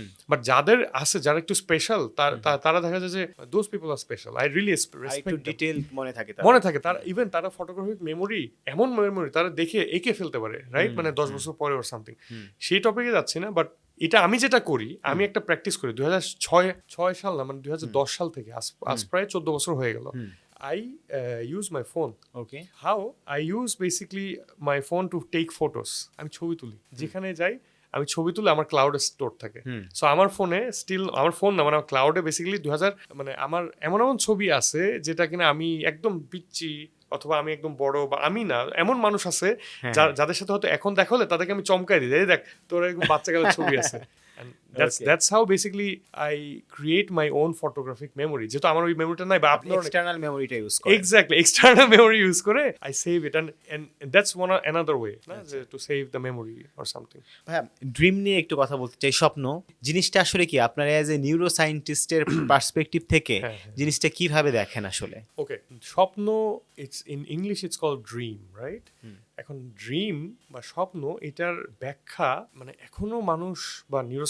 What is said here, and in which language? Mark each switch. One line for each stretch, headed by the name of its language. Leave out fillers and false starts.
Bangla: But যাদের আছে, যারা একটু স্পেশাল, তারা দেখা যায় যে
English: those people are special, I really respect,
Bangla: detail মনে থাকে তারা, ইভেন তারা ফটোগ্রাফিক মেমোরি, এমন মেমোরি তারা দেখে এঁকে ফেলতে পারে, রাইট? মানে 10 বছর পরে ওর সামথিং, সেই টপিকে যাচ্ছি না, বাট এটা আমি যেটা করি, আমি একটা প্র্যাকটিস করি 2006 সাল না, মানে 2010 সাল থেকে, আজ প্রায় 14 বছর হয়ে গেল।
English: I use my phone. Okay. How? I use basically my phone to take photos.
Bangla: আমি ছবি তুলি, যেখানে যাই আমি ছবি তুলে, আমার ক্লাউডে স্টোর থাকে। সো আমার ফোনে স্টিল, আমার ফোন না, মানে আমার ক্লাউডে বেসিক্যালি 2000, মানে আমার এমন ছবি আছে যেটা কিনা আমি একদম পিচ্ছি, অথবা আমি একদম বড়, বা আমি না, এমন মানুষ আছে যাদের সাথে হয়তো এখন দেখা হলে তাদেরকে আমি চমকাই দিই, দেখ তোর এরকম বাচ্চা কালের ছবি আছে।
English: And that's how basically I create my own photographic memory.
Bangla: যেহেতু আমার ওই মেমোরিটা নাই, বা আপনি এক্সটার্নাল মেমোরিটা ইউজ করেন।
English: Exactly, external memory use করে I save it, and that's another way to save the memory or something.
Bangla: হ্যাঁ, ড্রিম নিয়ে একটু কথা বলতে চাই, স্বপ্ন জিনিসটা আসলে কি আপনার অ্যাজ এ নিউরোসায়েন্টিস্টের পার্সপেক্টিভ থেকে জিনিসটা কিভাবে দেখেন আসলে?
English: Okay, স্বপ্ন, it's in English it's called dream, right?
Bangla: এখন ড্রিম বা স্বপ্ন, এটার ব্যাখ্যা মানে এখনো মানুষ বা